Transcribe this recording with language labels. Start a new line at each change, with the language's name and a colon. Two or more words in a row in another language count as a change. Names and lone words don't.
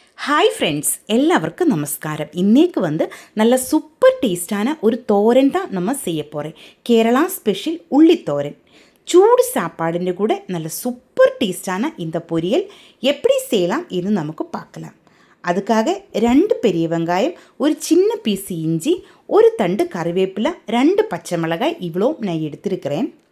English: Hi friends,
Malayalam: എല്ലാവർക്കും നമസ്കാരം. ഇന്നേക്ക് നല്ല സൂപ്പർ ടേസ്റ്റാன
Tamil: ஒரு தோரன் தான் நம்ம செய்ய போகிறேன். கேரளா ஸ்பெஷல் உள்ளித்தோரன். சூடு சாப்பாடுன்னு கூட நல்ல சூப்பர் டேஸ்டான இந்த பொரியல் எப்படி செய்யலாம் இது நமக்கு பார்க்கலாம். அதுக்காக 2 பெரிய வெங்காயம், ஒரு சின்ன பீஸ் இஞ்சி, ஒரு தண்டு கறிவேப்பிலை, 2 பச்சை மிளகாய் இவ்வளோ நான் எடுத்துருக்கிறேன்.